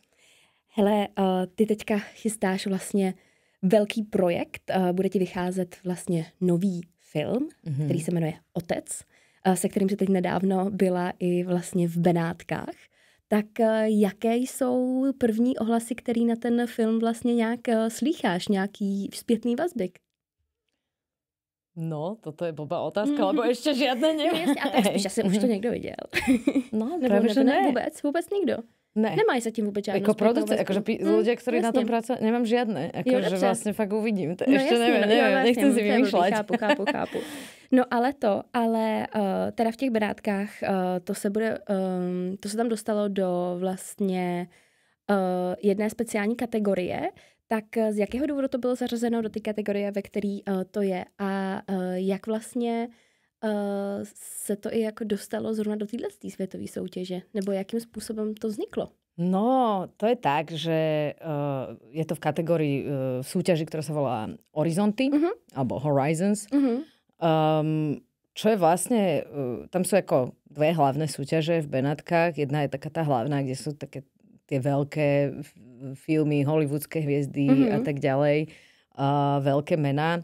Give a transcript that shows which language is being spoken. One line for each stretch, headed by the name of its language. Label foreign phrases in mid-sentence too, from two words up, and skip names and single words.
Czech: Hele, ty teďka chystáš vlastně velký projekt, bude ti vycházet vlastně nový film, který se jmenuje Otec, se kterým se teď nedávno byla i vlastně v Benátkách. Tak jaké jsou první ohlasy, který na ten film vlastně nějak slýcháš, nějaký zpětný vazby? No,
Slovak: toto je blbá otázka, lebo ešte žiadne neviem. No,
Czech: a tak spíš asi už to někdo viděl.
Slovak: No, práve, že ne.
Czech: Vůbec nikdo. Ne.
Slovak: Nemají sa tým vôbec žiadnu ako producent, akože ľudia, ktorí na tom pracujú, nemám žiadne. Akože vlastne fakt uvidím. Ešte neviem, nechcem si vymýšľať.
Czech: Chápu. No ale teda v těch Benátkách to se tam dostalo do vlastně jedné speciální kategorie. Tak z jakého důvodu to bylo zařazeno do té kategorie, ve který to je? A jak vlastně se to i jako dostalo zrovna do této světové soutěže? Nebo jakým způsobem to vzniklo?
Slovak: No, to je tak, že je to v kategórii súťaži, ktorá sa volá Horizonty, alebo Horizons. Čo je vlastne, tam sú ako dve hlavné súťaže v Benátkach. Jedna je taká tá hlavná, kde sú také tie veľké filmy, hollywoodske hviezdy a tak ďalej, veľké mená.